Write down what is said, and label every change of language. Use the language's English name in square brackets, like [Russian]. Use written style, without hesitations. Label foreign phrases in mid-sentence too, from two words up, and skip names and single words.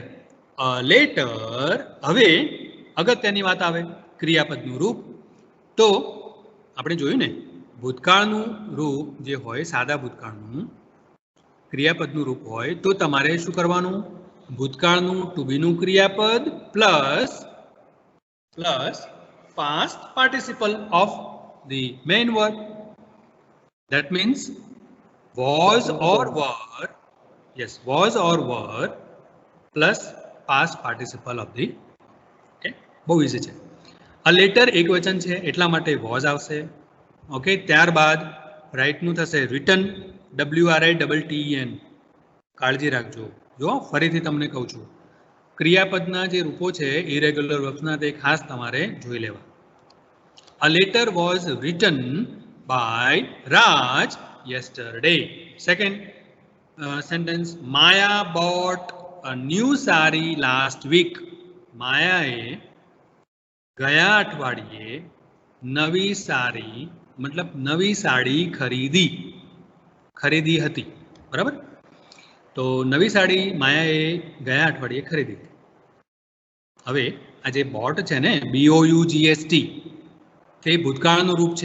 [English] A letter. [Gujarati] હવે અગત્યની વાત આવે ક્રિયાપદનું રૂપ. તો આપણે જોયું ને ભૂતકાળનું રૂપ જે હોય સાદા ભૂતકાળનું ક્રિયાપદનું રૂપ હોય તો તમારે શું કરવાનું? ભૂતકાળનું [English] to be [Gujarati] ક્રિયાપદ પ્લસ [English] past participle of the main verb. That means was or were. Yes, was or were plus past participle of the. [Gujarati] Okay, બહુ ઇઝી છે. આ લેટર એકવચન છે એટલા માટે was આવશે. ઓકે, ત્યારબાદ રાઇટનું થશે રિટન, WRITTEN. કાળજી રાખજો. જો ફરીથી તમને કહું છું, ક્રિયાપદના જે રૂપો છે [English] irregular verbs [Gujarati] તે ખાસ તમારે જોઈ લેવા. [English] A letter was written by Raj yesterday. Second sentence, Maya bought a new sari last week. [Gujarati] માયાએ ગયા અઠવાડિયે નવી સાડી મતલબ નવી સાડી ખરીદી હતી. બરાબર? તો નવી સાડી માયાએ ગયા અઠવાડિયે ખરીદી. હવે આ જે બોટ છે ને BOUGST તે ભૂતકાળનું રૂપ છે.